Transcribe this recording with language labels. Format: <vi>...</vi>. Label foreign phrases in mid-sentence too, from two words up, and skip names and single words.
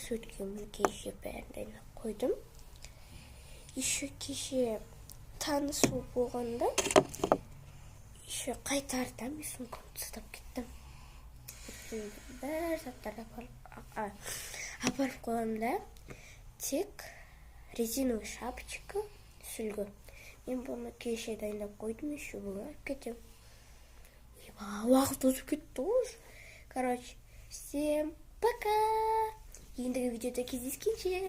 <kk>Өткен кеше бәрін дайындап қойдым. Еще кеше танысу болғанда еще қайтарда мен сумкамды тастап кеттім. Бәр заттарды апарып қойғанда тек</kk> <ru>резиновый шапочка,</ru> <kk>сүлгі. Мен бұны кеше дайындап қойдым, еще бүгін алып кетем. Уақыт өтіп кетті уже.</kk> <ru>Короче, всем пока!</ru> <kk>Ендігі видеода кездескенше.</kk>